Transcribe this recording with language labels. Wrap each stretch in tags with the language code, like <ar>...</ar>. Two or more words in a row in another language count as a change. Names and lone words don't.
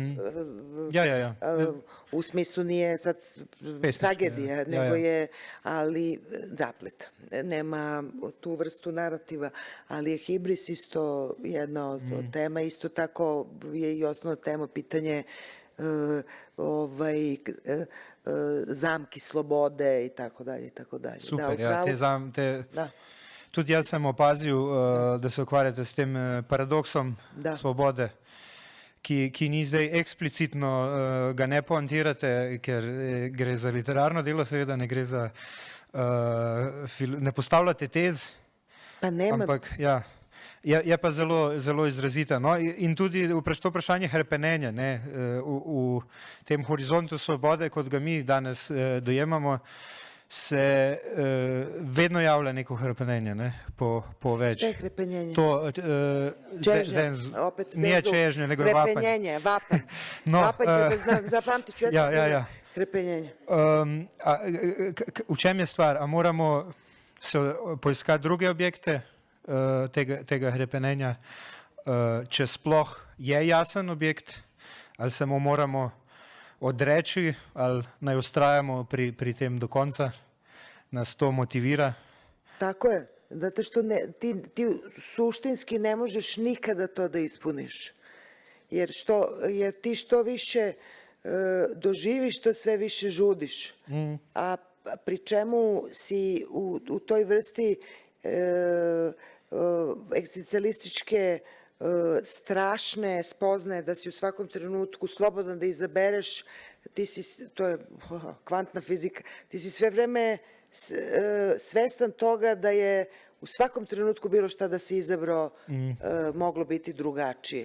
<sr>U smislu nije sad tragedija, nego je, ali zapleta. Nema tu vrstu narativa, ali je hibris isto jedna od tema. Isto tako je i osnovna tema pitanje zamki slobode i tako dalje.</sr> <sl>Super, tudi jaz sem opazil, da se ukvarjate s tem paradoksom svobode, ki ni zdaj eksplicitno, ga ne poantirate, ker gre za literarno delo, seveda ne gre za, ne postavljate tez, ampak Je pa zelo izrazita. No? In tudi to vprašanje hrepenenja, ne? V tem horizontu svobode, kot ga mi danes dojemamo, se vedno javlja neko hrepenenje, ne? po več.</sl> <sr>Šta je hrepenjenje? Čežnje. Nije čežnje, nego je vapanje. Hrepenjenje, vapanj.</sr> <sl>No,</sl> <sr>Vapanje, zapamtit ću, ja sam</sr> <sl>ja.</sl> <sr>hrepenjenje.</sr> <sl>V čem je stvar? A moramo se poiskati druge objekte tega hrepenenja, če sploh je jasen objekt, ali se mu moramo odreči, ali naj ustrajamo pri tem do konca, nas to motivira?</sl> <sr>Tako je, zato što ti suštinski ne možeš nikada to da ispuniš. Jer ti što više doživiš, to sve više žudiš. A pri čemu si u toj vrsti egzistencialističke strašne spoznaje da si u svakom trenutku slobodan da izabereš, to je kvantna fizika, ti si sve vreme svestan toga da je u svakom trenutku bilo šta da si izabrao moglo biti drugačije.</sr>